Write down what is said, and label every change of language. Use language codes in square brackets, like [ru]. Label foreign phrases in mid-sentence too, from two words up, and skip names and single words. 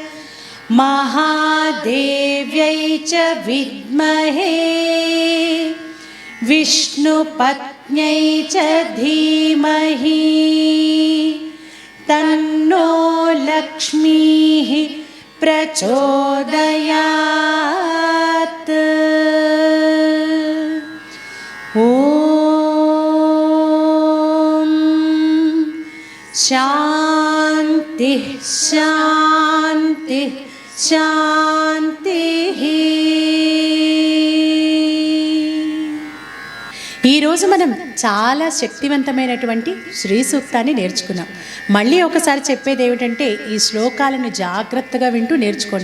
[sa] महादेव्यै च विद्महे विष्णुपत्न्यै च धीमहि तन्नो लक्ष्मीः प्रचोदयात्। ॐ शान्तिः शान्तिः శాంతిః। [te] ఈరోజు మనం చాలా శక్తివంతమైనటువంటి శ్రీ సూక్తాన్ని నేర్చుకున్నాం. మళ్ళీ ఒకసారి చెప్పేది ఏమిటంటే ఈ శ్లోకాలను జాగ్రత్తగా వింటూ నేర్చుకోండి.